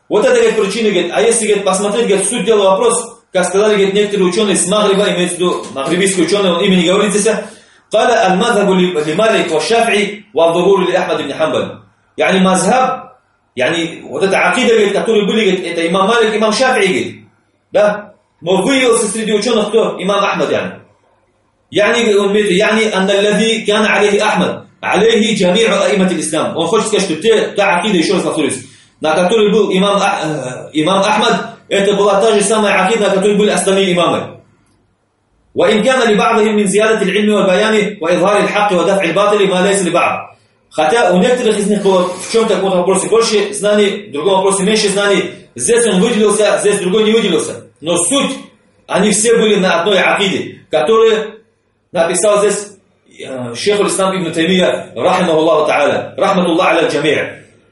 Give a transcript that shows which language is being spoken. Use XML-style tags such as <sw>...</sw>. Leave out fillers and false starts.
<ru>Вот это, говорит, причина, говорит, а если, говорит, посмотреть, говорит, суть дела, вопрос, как сказали, говорит, некоторые ученые из Магриба, имеется в виду магрибийские ученые, он имени говорит здесь,</ru> <ar>قال المذهب لمالك والشافعي والظهور لأحمد بن حنبل. يعني مذهب يعني</ar> <ru>вот эта акида, которую были, это имам Малик, имам Шафии, да? Но выявился среди ученых кто?</ru> <ar>Имам Ахмад, يعني</ar> <ru>он говорит,</ru> <ar>يعني أن الذي كان عليه أحمد عليه جميع أئمة الإسلام.</ar> <ru>Он хочет сказать, что та акида, еще раз повторюсь, на которой был имам Ахмад, это была та же самая акида, на которой были остальные имамы.</ru> <ar>وإن كان لبعضهم من زيادة العلم والبيان وإظهار الحق ودفع الباطل ما ليس لبعض.</ar> <ru>Хотя у некоторых из них было в чем-то в одном вопросе больше знаний, в другом вопросе меньше знаний. Здесь он выделился, здесь другой не выделился. Но суть, они все были на одной акиде, которую написал здесь шейх ислам ибн Таймия, рахимаху Аллаху тааля, рахмату Аллаху аля джамия.</ru>